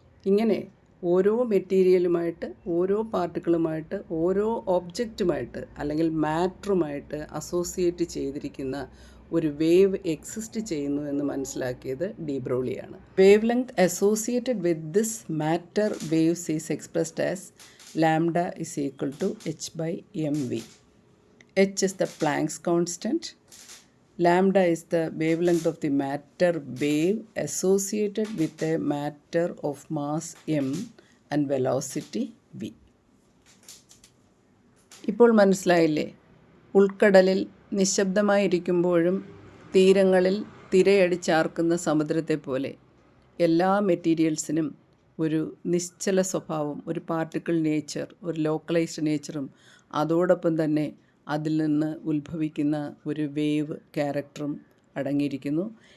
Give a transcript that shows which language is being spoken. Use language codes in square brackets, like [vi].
[ml] ഇങ്ങനെ ഓരോ മെറ്റീരിയലുമായിട്ട്, ഓരോ പാർട്ടിക്കിളുമായിട്ട്, ഓരോ ഒബ്ജക്റ്റുമായിട്ട് അല്ലെങ്കിൽ മാറ്ററുമായിട്ട് അസോസിയേറ്റ് ചെയ്തിരിക്കുന്ന ഒരു വേവ് എക്സിസ്റ്റ് ചെയ്യുന്നു എന്ന് മനസ്സിലാക്കിയത് D ബ്രോളിയാണ്. [en] Wavelength associated with this matter waves is expressed as lambda is equal to h/mv. h is the Planck's constant. Lambda is the wavelength of the matter wave associated with a matter of mass m and velocity v. [ml] ഇപ്പോൾ മനസ്സിലായില്ലേ? ഉൾക്കടലിൽ നിശബ്ദമായിരിക്കുമ്പോഴും തീരങ്ങളിൽ തിരയടിച്ചാർക്കുന്ന സമുദ്രത്തെ പോലെ എല്ലാ മെറ്റീരിയൽസിനും ഒരു നിശ്ചല സ്വഭാവം, ഒരു പാർട്ടിക്കിൾ നേച്ചർ, ഒരു ലോക്കലൈസ്ഡ് നേച്ചറും അതോടൊപ്പം തന്നെ അതിൽ നിന്ന് ഉത്ഭവിക്കുന്ന ഒരു വേവ് ക്യാരക്ടറും അടങ്ങിയിരിക്കുന്നു.